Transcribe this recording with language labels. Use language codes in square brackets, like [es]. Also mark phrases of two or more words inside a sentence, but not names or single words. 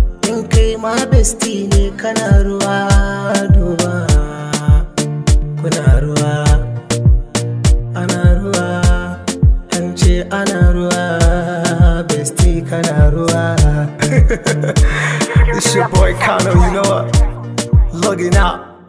[ha] In kai ma bestie ne kana ruwa duba. Kuna ruwa, ana ruwa, an ce ana ruwa, bestie kana ruwa. [en] It's your boy Kano, you know what? Logging out.